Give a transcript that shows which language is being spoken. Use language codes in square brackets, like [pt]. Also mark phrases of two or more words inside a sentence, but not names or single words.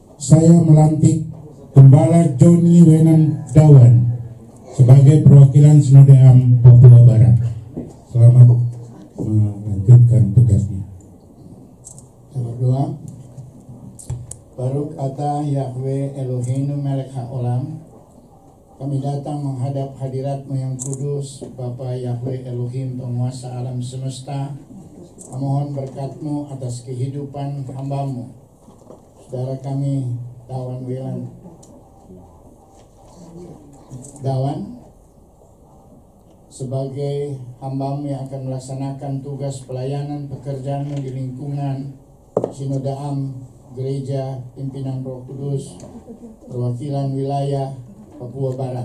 [id] saya melantik Gembala Joni Wenan Dawan sebagai perwakilan Sinode Am Papua Barat. Selamat melanjutkan tugasnya. Kita berdoa. [he] ברוך אתה יהוה אלוהינו מלך העולם. [id] Kami datang menghadap hadirat-Mu yang kudus, Bapa Yahweh Elohim penguasa alam semesta. Memohon berkat-Mu atas kehidupan hamba-Mu, saudara kami Dawan sebagai hamba-Mu yang akan melaksanakan tugas pelayanan pekerjaan-Mu di lingkungan Sinode Am Gereja Pimpinan Roh Kudus perwakilan wilayah Papua Barat.